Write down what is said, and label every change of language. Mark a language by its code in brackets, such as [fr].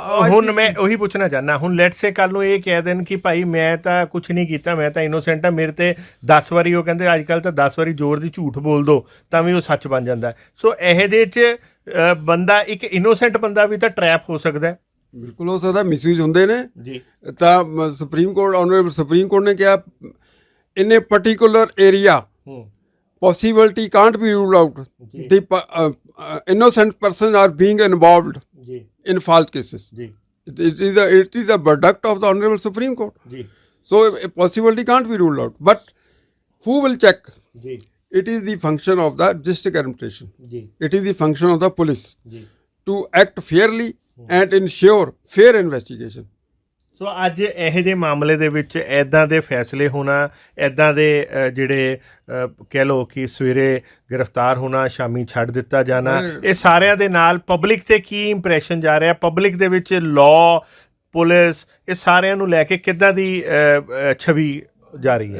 [pa] ਹੁਣ ਮੈਂ ਉਹੀ ਪੁੱਛਣਾ ਚਾਹੁੰਦਾ, ਹੁਣ [en] let's say [pa] ਕੱਲ੍ਹ ਨੂੰ ਇਹ ਕਹਿ ਦੇਣ ਕਿ ਭਾਈ ਮੈਂ ਤਾਂ ਕੁਛ ਨਹੀਂ ਕੀਤਾ, ਮੈਂ ਤਾਂ ਇਨੋਸੈਂਟ ਹਾਂ, ਮੇਰੇ 'ਤੇ 10 ਵਾਰੀ, ਉਹ ਕਹਿੰਦੇ ਅੱਜ ਕੱਲ੍ਹ ਤਾਂ 10 ਵਾਰੀ ਜ਼ੋਰ ਦੀ ਝੂਠ ਬੋਲ ਦੋ ਤਾਂ ਵੀ ਉਹ ਸੱਚ ਬਣ ਜਾਂਦਾ। ਸੋ ਇਹਦੇ 'ਚ ਬੰਦਾ, ਇੱਕ ਇਨੋਸੈਂਟ ਬੰਦਾ ਵੀ ਤਾਂ ਟਰੈਪ ਹੋ ਸਕਦਾ। ਬਿਲਕੁਲ ਹੋ ਸਕਦਾ, ਮਿਸਯੂਜ਼ ਹੁੰਦੇ ਨੇ ਜੀ। ਤਾਂ supreme court, honourable supreme court ਨੇ ਕਿਹਾ [en] In a particular area possibility can't be ruled out. The innocent persons are being involved जी in false cases. जी It is the verdict of the Honorable Supreme Court. जी So a possibility can't be ruled out. But who will check? जी It is the function of the district administration. जी It is the function of the police जी to act fairly and ensure fair investigation. [pa] ਸੋ ਅੱਜ ਇਹੋ ਜਿਹੇ ਮਾਮਲੇ ਦੇ ਵਿੱਚ ਐਦਾਂ ਦੇ ਫੈਸਲੇ ਹੋਣਾ, ਐਦਾਂ ਦੇ ਜਿਹੜੇ ਕਹਿ ਲਓ ਕਿ ਸਵੇਰੇ ਗ੍ਰਿਫਤਾਰ ਹੋਣਾ, ਸ਼ਾਮੀ ਛੱਡ ਦਿੱਤਾ ਜਾਣਾ, ਇਹ ਸਾਰਿਆਂ ਦੇ ਨਾਲ ਪਬਲਿਕ ਤੇ ਕੀ ਇੰਪ੍ਰੈਸ਼ਨ ਜਾ ਰਿਹਾ, ਪਬਲਿਕ ਦੇ ਵਿੱਚ ਲਾਅ, ਪੁਲਿਸ, ਇਹ ਸਾਰਿਆਂ ਨੂੰ ਲੈ ਕੇ ਕਿੱਦਾਂ ਦੀ ਛਵੀ ਜਾ ਰਹੀ ਹੈ?